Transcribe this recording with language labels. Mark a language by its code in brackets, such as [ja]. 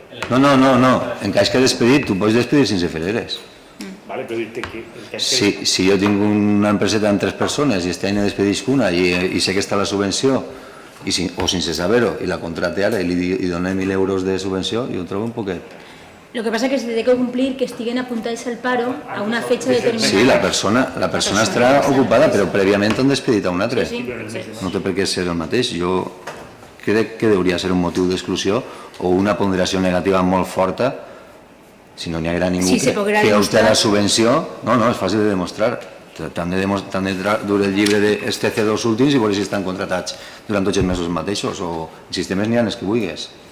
[ca] No. En cas que ha despedit, tu pots despedir sense fer eres. Vale, però dir-te que... Si jo tinc una empreseta amb 3 persones i aquest any ne despedisc una i sé que està la subvenció, o sense saber-ho, i la contracte ara i li donem 1.000 euros de subvenció, jo ho trobo un poquet. [es] Lo que pasa es que se tiene que cumplir que [ca] estiguen apuntats [es] al paro a una fecha determinada. [ca] Sí, la persona estarà ocupada, però prèviament han despedit a un altre. No té per què ser el mateix. Jo crec que hauria ser un motiu d'exclusió o una ponderació negativa molt forta, si no n'hi haguera ningú que obté la subvenció. No, és fàcil de demostrar. T'han de dur el llibre dels TC2 últims i veure si estan contratats durant tots els mesos mateixos, o sistemes n'hi ha els que vulguis.